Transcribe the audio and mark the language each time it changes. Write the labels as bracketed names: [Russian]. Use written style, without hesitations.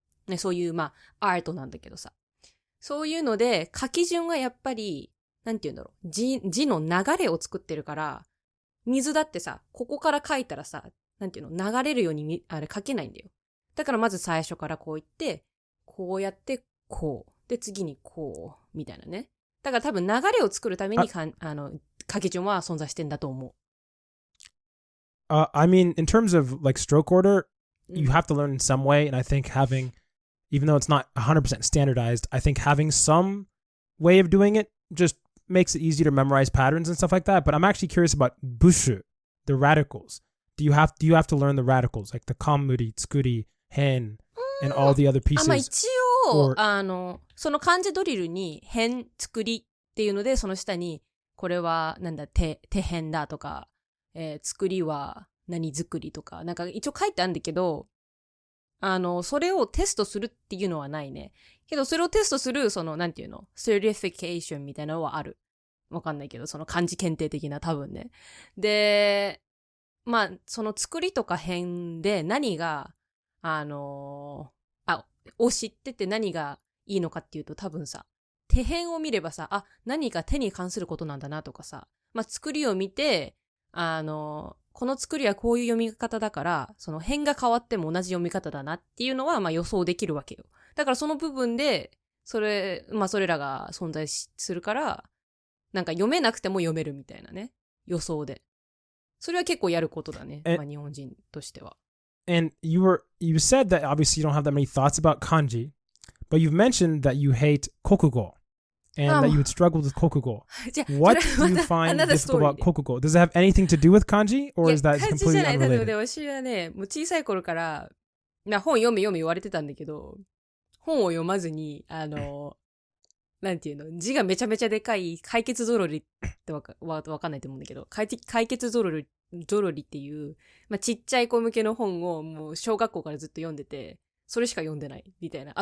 [Japanese] ね、そういう、まあ、アートなんだけどさ。そういうので、書き順がやっぱり、なんて言うんだろう。字の流れを作ってるから、水だってさ、ここから書いたらさ、なんていうの、流れるようにあれ書けないんだよ。だからまず最初からこう言って、こうやって、こう。で、次にこう、みたいなね。だから多分流れを作るために書き順は存在してんだと思う。 [English] I mean, in terms of like stroke order, you have to learn in some way. And I think having, even though it's not 100% standardized, I think having some way of doing it just makes it easier to memorize patterns and stuff like that. But I'm actually curious about bushu, the radicals. Do you have to learn the radicals, like the kamuri, tsukuri, hen, and all the other pieces? [Japanese] まあ一応、その漢字ドリルに変作りっていうので、その下に、これはなんだ、手変だとか、作りは何作りとか、なんか一応書いてあるんだけど、それをテストするっていうのはないね。けど、それをテストする、その、なんていうの、certification みたいなのはある。わかんないけど、その漢字検定的な多分ね。で、まあ、その作りとか変で何が、を知ってて何がいいのかっていうと多分さ、手変を見ればさ、何か手に関することなんだなとかさ、まあ、作りを見て、この作りはこういう読み方だから、その辺が変わっても同じ読み方だなっていうのは、まあ予想できるわけよ。だからその部分で、それらが存在するから、なんか読めなくても読めるみたいなね。予想で。それは結構やることだね。まあ日本人としては。 [English] And you said that obviously you don't have that many thoughts about kanji, but you've mentioned that you hate kokugo. And that you would struggle with kokugo. What do you find difficult about kokugo? Does it have anything to do with kanji, or is that completely unrelated? [Japanese] 私はね、もう小さい頃から、本読め言われてたんだけど、本を読まずに、なんていうの、字がめちゃめちゃでかい解決ぞろりってわかんないと思うんだけど、解決ぞろりっていう、まあ、ちっちゃい子向けの本をもう小学校からずっと読んでて、それしか読んでないみたいな。